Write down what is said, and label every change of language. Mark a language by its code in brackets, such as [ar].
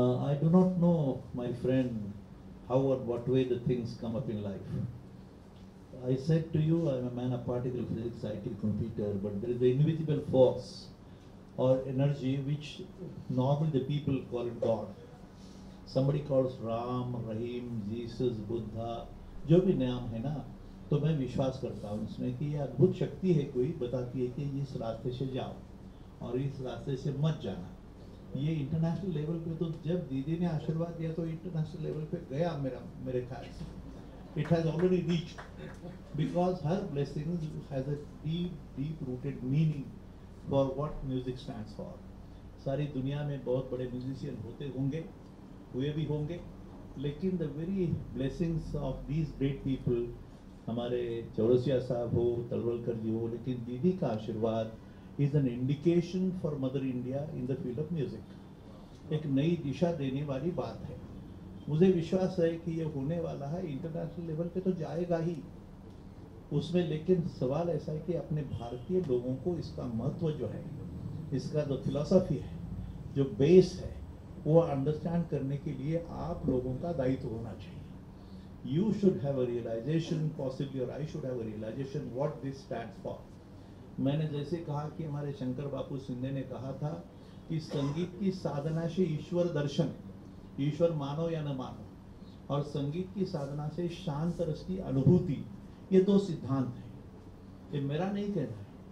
[en] I do not know, my friend, how or what way the things come up in life. I said to you, I am a man of particle physics, IT, computer, but there is an invisible force or energy which normally the people call it God. [hi] Somebody calls Ram, Rahim, Jesus, Buddha, जो भी नाम है ना, तो मैं विश्वास करता हूँ इसमें कि ये अद्भुत शक्ति है कोई बताती है कि इस रास्ते से जाओ और इस रास्ते से मत जाना. ये इंटरनेशनल लेवल पे तो जब दीदी ने आशीर्वाद दिया तो इंटरनेशनल लेवल पे गया मेरे ख्याल से. [en] It has already reached because her blessings has a deep rooted meaning for what music stands for. [hi] सारी दुनिया में बहुत बड़े म्यूजिशियन होते होंगे, हुए भी होंगे, लेकिन [en] the very blessings of these great people, [hi] हमारे चौरसिया साहब हो, तलवलकर जी हो, लेकिन दीदी का आशीर्वाद [en] is an indication for Mother India in the field of music. [hi] एक नई दिशा देने वाली बात है. मुझे विश्वास है कि ये होने वाला है, इंटरनेशनल लेवल पे तो जाएगा ही उसमें, लेकिन सवाल ऐसा है कि अपने भारतीय लोगों को इसका महत्व जो है, इसका जो फिलॉसफी है, जो बेस है, वो अंडरस्टैंड करने के लिए आप लोगों का दायित्व होना चाहिए. [en] You should have a realization, possibly, or I should have a realization what this stands for. [hi] मैंने जैसे कहा कि हमारे शंकर बापू सिंधे ने कहा था कि संगीत की साधना से ईश्वर दर्शन, ईश्वर मानो या न मानो, और संगीत की साधना से शांत रस की अनुभूति, ये दो सिद्धांत हैं. ये मेरा नहीं कहना है.